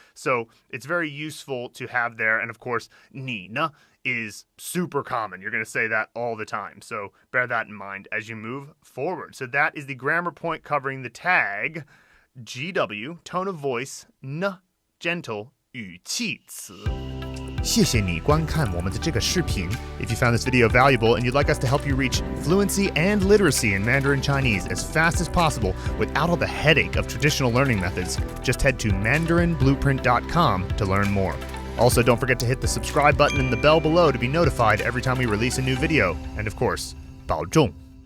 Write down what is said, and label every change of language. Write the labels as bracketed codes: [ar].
[en] So it's very useful to have there. And of course, [zh] 你呢 [en] is super common. You're going to say that all the time. So bear that in mind as you move forward. So that is the grammar point covering the tag GW, tone of voice, n, gentle, [zh] 语气词. 谢谢你观看我们的这个视频. [en] If you found this video valuable and you'd like us to help you reach fluency and literacy in Mandarin Chinese as fast as possible without all the headache of traditional learning methods, just head to mandarinblueprint.com to learn more. Also, don't forget to hit the subscribe button and the bell below to be notified every time we release a new video. And of course, [zh] 保重.